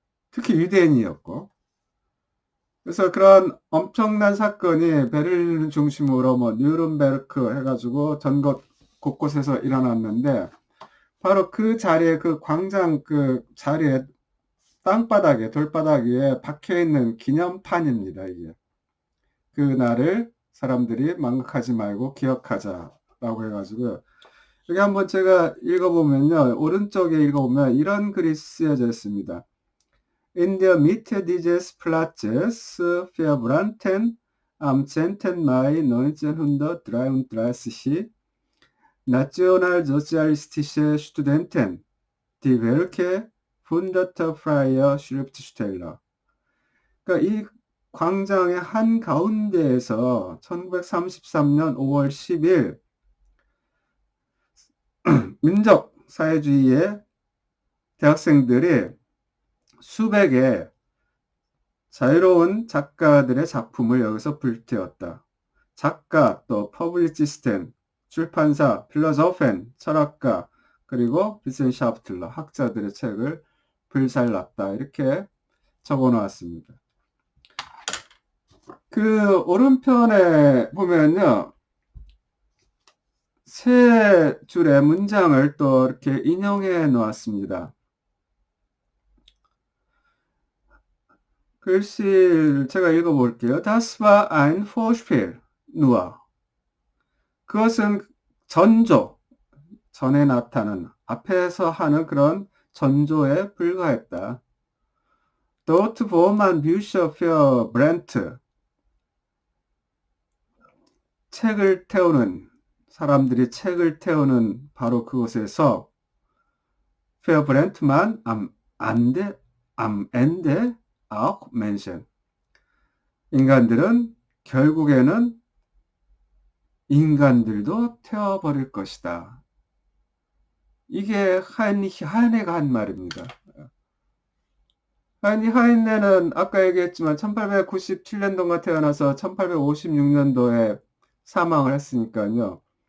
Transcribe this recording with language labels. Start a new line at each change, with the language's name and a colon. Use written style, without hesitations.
Korean: 특히 유대인이었고, 그래서 그런 엄청난 사건이 베를린을 중심으로 뭐 뉴른베르크 해가지고 전국 곳곳에서 일어났는데, 바로 그 자리에, 그 광장 그 자리에 땅바닥에, 돌바닥 위에 박혀 있는 기념판입니다, 이게. 그날을 사람들이 망각하지 말고 기억하자라고 해가지고요. 여기 한번 제가 읽어보면요. 오른쪽에 읽어보면 이런 글이 쓰여져 있습니다.
German: In der Mitte dieses Platzes verbrannten am 10. Mai 1933 nationalsozialistische Studenten die Werke hunderter freier Schriftsteller.
Korean: 그러니까 이 광장의 한 가운데에서 1933년 5월 10일 민족 사회주의의 대학생들이 수백의 자유로운 작가들의 작품을 여기서 불태웠다. 작가, 또 퍼블리치스텐, 출판사, 필로소펜, 철학가, 그리고 비센샤프틀러, 학자들의 책을 불살랐다. 이렇게 적어 놓았습니다. 그 오른편에 보면요. 세 줄의 문장을 또 이렇게 인용해 놓았습니다. 글씨를 제가 읽어볼게요.
German: Das war ein Vorspiel, nur.
Korean: 그것은 전조, 전에 나타나는, 앞에서 하는 그런 전조에 불과했다.
German: Dort wo man Bücher verbrennt,
Korean: 책을 태우는, 사람들이 책을 태우는 바로 그곳에서
German: verbrennt만 am Ende auch Menschen.
Korean: 인간들은 결국에는 인간들도 태워버릴 것이다. 이게 하이니히 하이네가 한 말입니다. 하이니히 하이네는 아까 얘기했지만 1897년도가 태어나서 1856년도에 사망을 했으니까요.